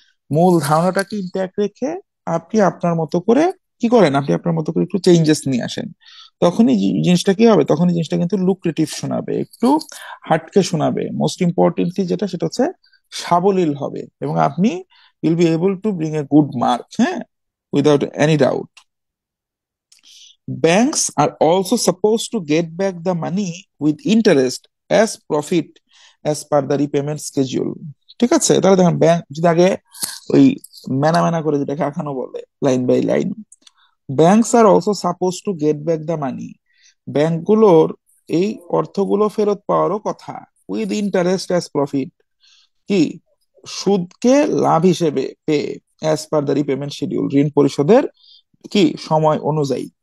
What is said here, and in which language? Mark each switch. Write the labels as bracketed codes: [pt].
[bn] মূল ধারণাটাকে ইনট্যাক্ট রেখে আপনি আপনার মতো করে কি করেন, আপনি আপনার মতো করে একটু চেঞ্জেস নিয়ে আসেন। তখনই জিনিসটা কি হবে, তখনই জিনিসটা কিন্তু লুক্রেটিভ শোনাবে, একটু হাটকে শোনাবে। [en] most importantly [bn] যেটা, সেটা হচ্ছে সাবলীল হবে, এবং আপনি [en] will be able to bring a good mark, [bn] হ্যাঁ, [en] Without any doubt. Banks are also supposed to get back the money with interest as profit as per the repayment schedule। [bn] ঠিক আছে, তাহলে দেখেন ব্যাংক যদি আগে ওই মেনা মেনা করে যেটাকে আঁকানো বলে, line by line, [en] banks are also suppose to get back the money, [bn] ব্যাংকগুলোর এই অর্থগুলো ফেরত পাওয়ারও কথা, [en] with interest as profit, [bn] কি, সুদকে লাভ হিসেবে পেয়ে, [en] as per the repayment schedule, [bn] ঋণ পরিশোধের কি সময় অনুযায়ী।